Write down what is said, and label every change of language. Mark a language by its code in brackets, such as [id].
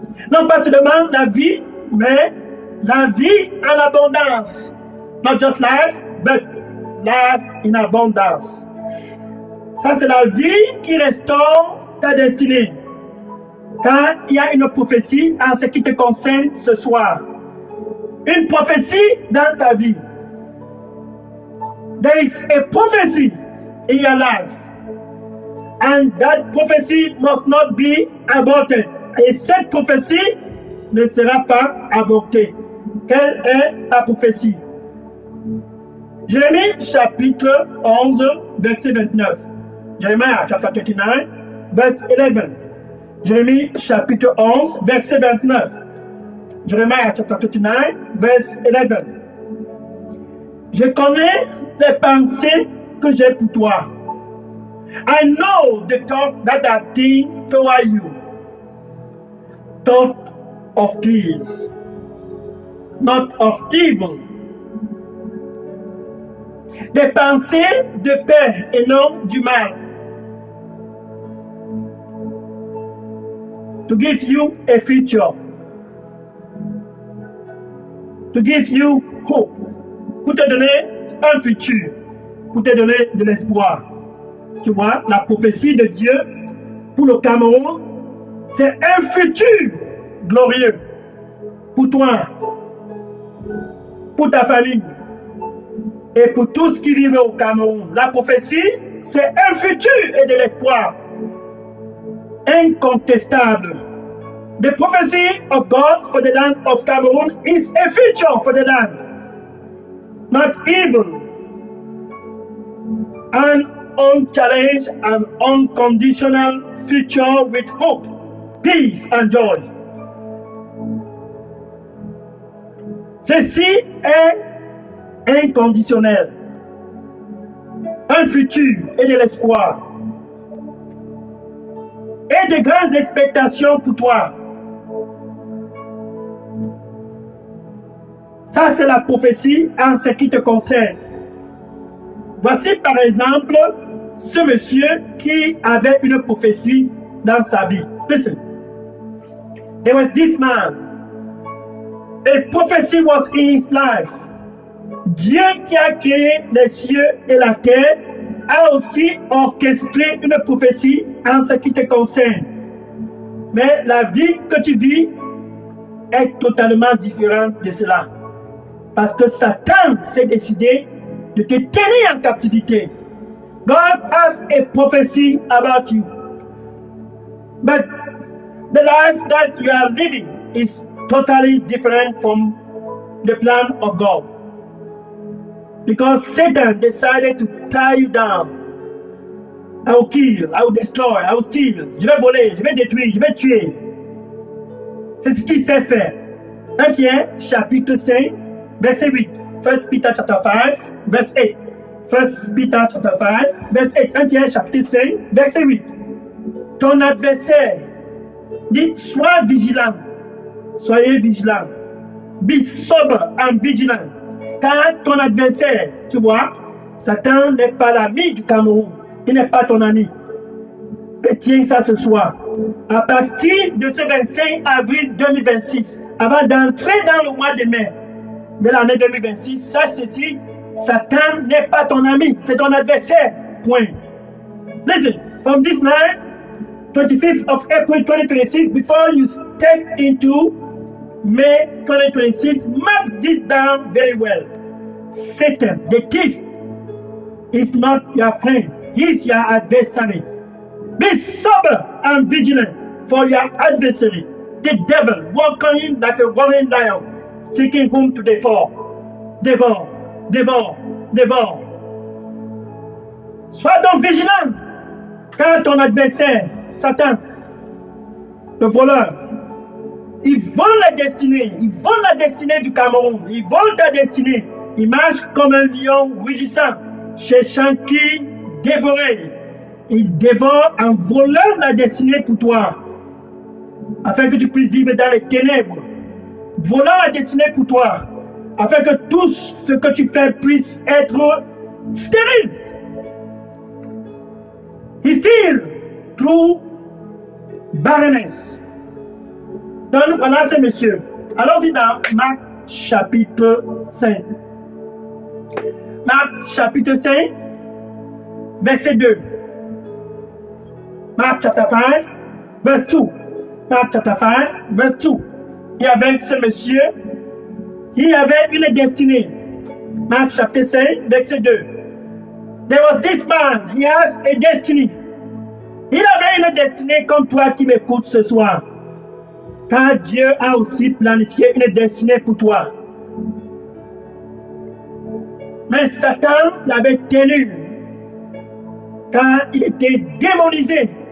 [fr] Non pas seulement la vie, mais la vie en abondance. [en] Not just life, but life in abundance. [fr] Ça, c'est la vie qui restaure ta destinée. Car il y a une prophétie en ce qui te concerne ce soir. Une prophétie dans ta vie. [en] There is a prophecy in your life. And that prophecy must not be aborted. [fr] Et cette prophétie ne sera pas avortée. Quelle est la prophétie? Jérémie chapitre 11, verset 29. [en] Jeremiah chapter 29, verse 11. [fr] Jérémie chapitre 11, verset 29. [en] Jeremiah chapter 29, verse 11. [fr] Je connais les pensées que j'ai pour toi. [en] I know the thought that I think toward you. Thought of peace, not of evil. [fr] Des pensées de paix et non du mal. [en] To give you a future. To give you hope. [fr] Pour te donner un futur. Pour te donner de l'espoir. Tu vois, la prophétie de Dieu pour le Cameroun, c'est un futur glorieux pour toi, pour ta famille et pour tous qui vivent au Cameroun. La prophétie, c'est un futur et de l'espoir incontestable. [en] The prophecy of God for the land of Cameroon is a future for the land, not evil, an unchallenged and unconditional future with hope, peace and joy. [fr] Ceci est inconditionnel. Un futur et de l'espoir. Et de grandes expectations pour toi. Ça, c'est la prophétie en ce qui te concerne. Voici par exemple ce monsieur qui avait une prophétie dans sa vie. [en] Listen. there was this man. A prophecy was in his life. [fr] Dieu qui a créé les cieux et la terre a aussi orchestré une prophétie en ce qui te concerne. Mais la vie que tu vis est totalement différente de cela. Parce que Satan s'est décidé de te tenir en captivité. [en] God has a prophecy about you. But the life that you are living is totally different from the plan of God. Because Satan decided to tie you down. I will kill, I will destroy, I will steal. [fr] Je vais voler, je vais détruire, je vais tuer. C'est ce qu'il sait faire. 1 Pierre, chapitre 5, verset 8. [en] 1 Peter chapter 5, verse 8. 1 Peter chapter 5, verse 8. [fr] 1 Pierre, chapitre 5, verset 8. Ton adversaire dit, sois vigilant. Soyez vigilant. [en] Be sober and vigilant. [fr] Car ton adversaire, tu vois, Satan n'est pas l'ami du Cameroun. Il n'est pas ton ami. Retiens ça ce soir. À partir de ce 25 avril 2026, avant d'entrer dans le mois de mai de l'année 2026, sache ceci, Satan n'est pas ton ami, c'est ton adversaire. Point. [en] Listen, from this night, 25th of April 2026, before you step into May 2026, mark this down very well. Satan, the thief, is not your friend. He is your adversary. Be sober and vigilant for your adversary, the devil, walking like a roaring lion, seeking whom to devour. Devour, devour, devour. [fr] Sois donc vigilant, car ton adversaire, Satan, le voleur, il vole la destinée, du Cameroun, il vole ta destinée. Il marche comme un lion rugissant, cherchant qui dévorer. Il dévore en volant la destinée pour toi, afin que tu puisses vivre dans les ténèbres. Volant la destinée pour toi, afin que tout ce que tu fais puisse être stérile. [en] He steals through barrenness. [fr] Donc voilà ces messieurs. Allons-y dans Marc chapitre 5. Marc chapitre 5, verset 2. [en] Mark chapter 5, verse 2. Mark chapter 5, verse 2. [fr] Il y avait ce monsieur qui avait une destinée. [en] Mark chapter 5, [fr] verset 2. [en] There was this man, he has a destiny. [fr] Il avait une destinée comme toi qui m'écoutes ce soir. Car Dieu a aussi planifié une destinée pour toi. Mais Satan l'avait tenu, car il était démonisé.